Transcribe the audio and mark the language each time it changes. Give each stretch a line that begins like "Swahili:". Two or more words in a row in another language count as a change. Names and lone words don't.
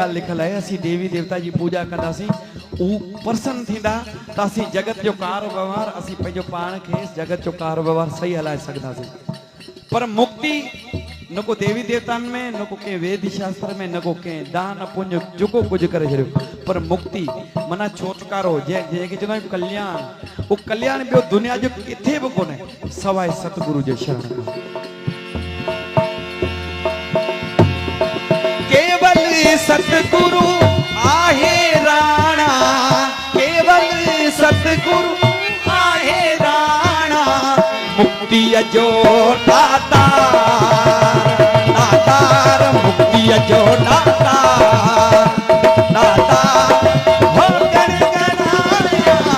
Sindhi: गाल लिखल है असी देवी देवता जी पूजा कंदासीं उ प्रसन्न थींदा त असी जगत जो कार व्यवहार असी पंहिंजो पाण खे जगत जो कार व्यवहार सही हलाए सघंदासीं पर मुक्ति न को देवी देवतान में न को के वेद शास्त्र में न को के दान पुण्य जेको कुछ करे छड़ियो पर मुक्ति मना छुटकारो जे के चवंदा आहियूं कल्याण वो कल्याण बियो दुनिया जो किथे भी कोने सवाए सतगुरु जे शरण में केवल सतगुरु आहे राणा केवल सतगुरु आहे राणा मुक्ति जो दाता दातार मुक्ति जो दाता दाता हो गण गणाया